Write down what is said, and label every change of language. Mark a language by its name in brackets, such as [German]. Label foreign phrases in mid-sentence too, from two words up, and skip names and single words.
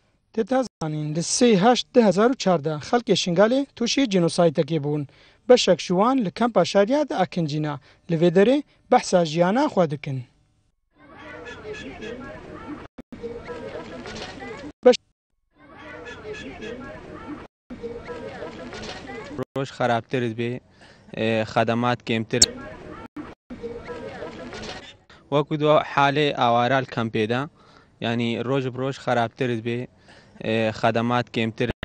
[Kurdish] تتزانین li 3/8/2014 xelkê Şingalê tûşî genosaytekê bûn. Beşek ji wan li Kempa Şeriya de Akincîna. Li vê derê behsa jiyana xwe dikin. روش خرابتر بێ خەدەمات کێمتر وەکو دو حالێ ئاوارال کەمپێدا ینی ڕۆژ بڕۆژ خراپتر بێ خەدەمات کێمتر